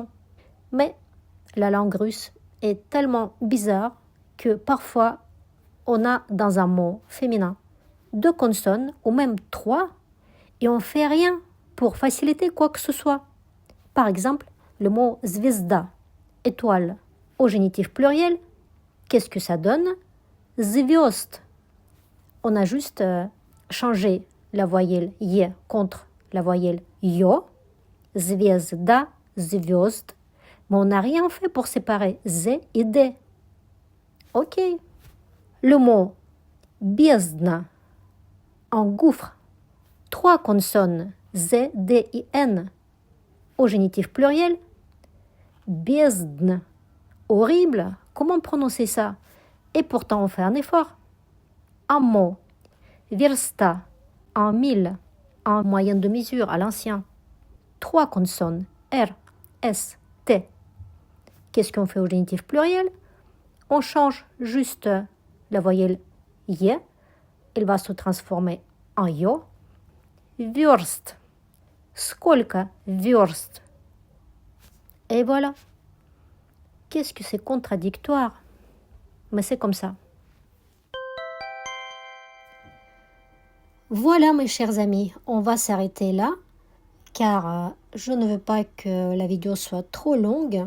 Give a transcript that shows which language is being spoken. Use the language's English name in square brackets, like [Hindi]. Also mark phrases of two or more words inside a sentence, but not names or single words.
[French] Mais la langue russe est tellement bizarre que parfois on a dans un mot féminin 2 consonnes ou même 3 et on ne fait rien pour faciliter quoi que ce soit. Par exemple, le mot звезда, étoile, au génitif pluriel, qu'est-ce que ça donne? Звезд. On a juste changé la voyelle ye contre la voyelle yo, [Russian] звезда, звезд, [French] mais on n'a rien fait pour séparer z et d. Ok. Le mot бездна, en gouffre, 3 consonnes, z, d et n, au génitif pluriel, бездна. Horrible, comment prononcer ça? Et pourtant on fait un effort. Un mot, верста, en mille, en moyenne de mesure à l'ancien. 3 consonnes, r, s, t. Qu'est-ce qu'on fait au génitif pluriel? On change juste la voyelle ye, elle va se transformer en yo. [Russian] Верст. Сколько верст? [French] Et voilà. Qu'est-ce que c'est contradictoire? Mais c'est comme ça. Voilà mes chers amis, on va s'arrêter là car je ne veux pas que la vidéo soit trop longue.